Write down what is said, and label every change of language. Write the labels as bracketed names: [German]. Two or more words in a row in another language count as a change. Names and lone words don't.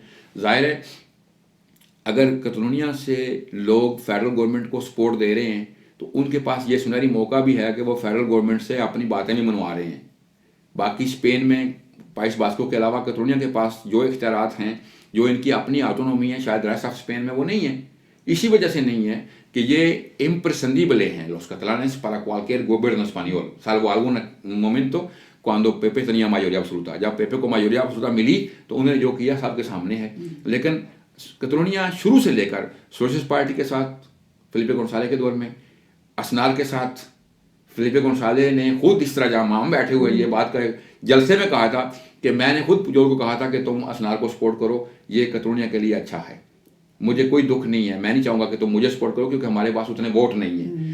[Urdu] ظاہر ہے اگر کتالونیا سے لوگ [English] federal government [Urdu] کو سپورٹ دے رہے ہیں تو ان کے پاس یہ سنہری موقع بھی ہے کہ وہ [English] federal government [Urdu] سے اپنی باتیں بھی منوا رہے ہیں. باقی اسپین میں پائس باسکو کے علاوہ کتالونیا کے پاس جو اختیارات ہیں، جو ان کی اپنی آٹونومی ہے، شاید [English] rest of Spain [Urdu] میں وہ نہیں ہے. اسی وجہ سے نہیں ہے کہ یہ [Spanish] imprescindible ہیں los catalanes para cualquier gobierno español, salvo algún momento cuando Pepe tenía mayoría absoluta. [Urdu] جب پیپے کو [Spanish] mayoría absoluta [Urdu] ملی تو انہوں نے جو کیا سب کے سامنے ہے. لیکن کتالونیا شروع سے لے کر [English] socialist party [Urdu] کے ساتھ فلیپے گونسالے کے دور میں، اسنار کے ساتھ فلیپے گونسالے نے خود اس طرح جہاں ہم بیٹھے ہوئے یہ بات کا جلسے میں کہا تھا کہ میں نے خود پجول کو کہا تھا کہ تم اسنار کو سپورٹ کرو، یہ کتالونیا کے لیے اچھا ہے، مجھے کوئی دکھ نہیں ہے، میں نہیں چاہوں گا کہ تم مجھے سپورٹ کرو کیونکہ ہمارے پاس اتنے ووٹ نہیں ہیں.